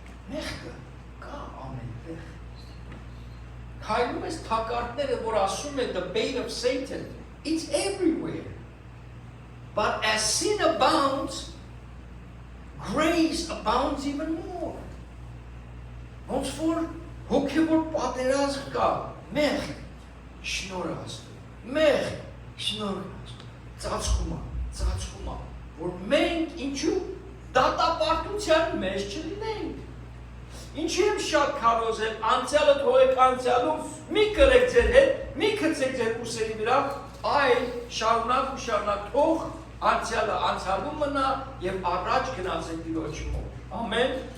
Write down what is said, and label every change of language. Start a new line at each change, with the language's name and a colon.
Armenian: Մեղքը կա ամենտեղ Քայլում ես թակարդները, որ ասում է
English: the bait of Satan, it's everywhere. But as sin abounds, grace abounds even more.
Armenian: Ոնց որ հոգևոր պատերազմ կա, մեղ, շնորհ Աստծո, մեղ, շնորհ Աստծո, ծածկում, որ մենք ինչու դատապարտության մեջ չլինենք։ Ինչի եմ շատ քարոզել, անցյալը թողեք անցյալում, մի կրեք ձեր հետ, մի քցեք ձեր ուսերի վրա, այլ շարունակ թող անցյալը անցյալում մնա եւ առաջ գնացեք Տիրոջի մոտ։ Ամեն։